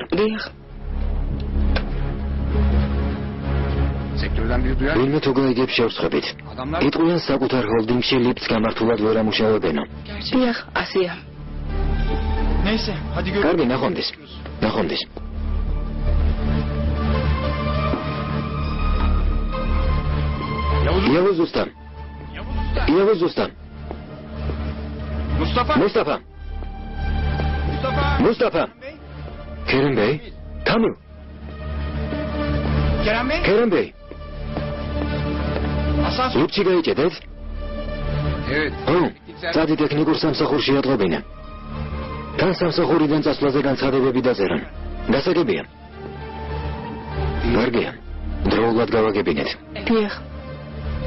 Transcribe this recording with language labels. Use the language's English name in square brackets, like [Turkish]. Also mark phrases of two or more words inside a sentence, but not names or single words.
[Georgian] დიახ. ვინმე თუ გაიგებს შევსხებით. იტყვიან საკუთარ ჰოლდინგში ლიფტს გამართულად ვერ ამუშავებენო. დიახ, ასეა. კარგი, ნახვამდის. ნახვამდის. [Turkish] Yavuz ustam. Yavuz ustam. Mustafa. Mustafa. Kerem Bey. Kamil. [Georgian] Kerem Bey. Lütfi გაიჭედეთ? წადი ტექნიკურ სამსახურში ატყობინე. თან სამსახურიდან წასვლაზე განცხადებები დაწერან. გასაგებია. კარგია. დროულად გავაგებინეთ. დიახ.